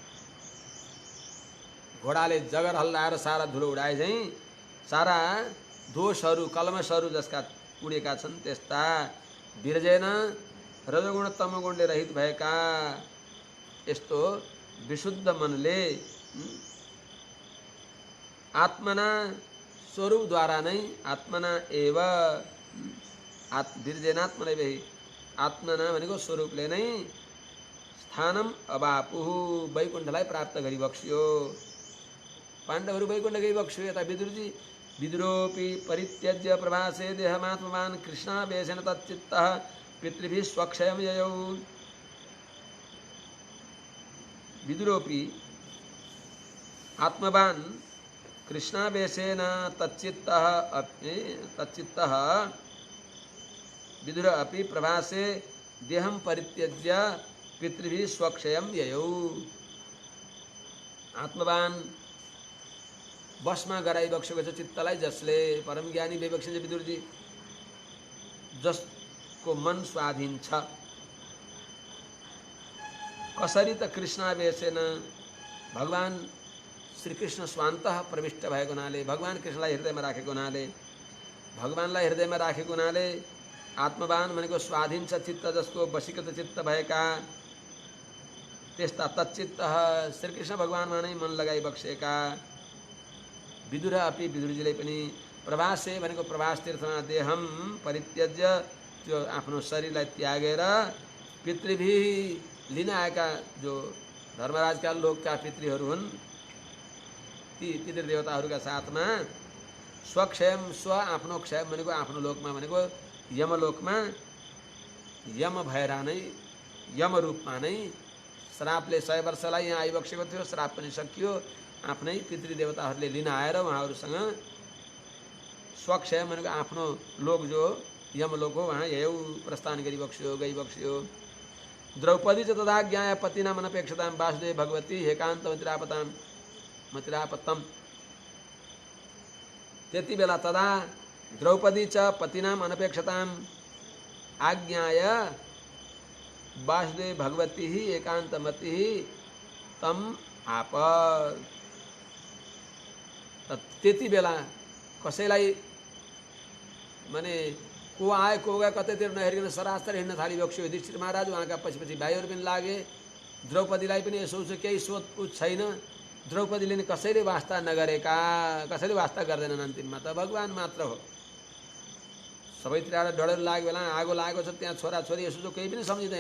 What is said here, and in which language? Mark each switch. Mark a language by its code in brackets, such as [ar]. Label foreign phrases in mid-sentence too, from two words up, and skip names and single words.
[ne] घोडाले जगर हल्लाएर सारा धुलो उडाए झैँ सारा दोषहरू कल्मषहरू जसका उडेका छन् त्यस्ता बिर्जेन रजगुण तमगुणले रहित भएका यस्तो विशुद्ध मनले आत्मना स्वरूपद्वारा नै [sa] आत्मना एव बिर्जेनात्मनैव आत्मना [ne] भनेको स्वरूपले नै [sa] स्थानम अवापुः [ne] वैकुण्ठलाई प्राप्त गरिबक्स्यो। पाण्डवहरू वैकुण्ठ गइबक्स्यो। यता विदुरजी [sa] विदुरोऽपि परित्यज्य प्रभासे देहमात्मवान् कृष्णावेशेन तच्चित्तः पितृभिः स्वक्षयं ययौ। विदुरोऽपि आत्मवान् कृष्णावेशेन तच्चित्तः विदुर अपि प्रभासे देहं परित्यज्य पितृभिः स्वक्षयं ययौ। [ne] आत्मवान वशमा गराइबक्सेको छ चित्तलाई जसले परम ज्ञानी भइबक्सिन्छ विदुरजी, जसको मन स्वाधीन छ। कसरी त कृष्णावेशेन भगवान श्रीकृष्ण स्वान्तः प्रविष्ट भएको हुनाले भगवान कृष्णलाई हृदयमा राखेको हुनाले भगवानलाई हृदयमा राखेको हुनाले आत्मवान भनेको स्वाधीन छ चित्त जसको वशीकृत चित्त भएका त्यस्ता तच्चित्तः श्रीकृष्ण भगवानमा नै मन लगाइबक्सेका विदुर अपि विदुरजीले पनि प्रभासे भनेको प्रभास तीर्थमा [sa] देहम परित्यज्य [ne] त्यो आफ्नो शरीरलाई त्यागेर पितृभि लिन आएका जो धर्मराजका लोकका पितृहरू हुन् ती पितृदेवताहरूका साथमा स्वक्षयम स्व आफ्नो क्षय भनेको आफ्नो लोकमा भनेको यमलोकमा यम भएर नै यम रूपमा नै श्रापले 100 वर्षलाई यहाँ आइबक्सेको थियो। श्राप पनि सकियो। आफ्नै पितृदेवताहरूले लिन आएर उहाँहरूसँग स्वक्षय भनेको आफ्नो लोक जो यमलोक हो वहाँ ययौ प्रस्थान गरिबक्स्यो गइबक्स्यो। [sa] द्रौपदी च तदा ज्ञाय पतिनाम अनपेक्षतां वासुदेव भगवती हेकान्त मतिरापत्तम। [ne] त्यति बेला [sa] तदा द्रौपदी च पतिनाम अनपेक्षतां आज्ञाय वासुदेव भगवती एकान्तमति तम आप। [ne] त्यति बेला कसैलाई माने को आए को गए कतैतिर नहेरिकन सरास्तर हिँड्न थालिबक्स्यो युधिष्ठिर महाराज। उहाँका पछि पछि भाइहरू पनि लागे। द्रौपदीलाई पनि यसो केही सोधपुछ छैन। द्रौपदीले नि कसैले वास्ता नगरेका, कसैले वास्ता गर्दैनन्। अन्तिममा त भगवान मात्र हो। सबैतिर डढेर लाग्यो बेला आगो लागेको छ त्यहाँ छोराछोरी यसो केही पनि सम्झिँदैन।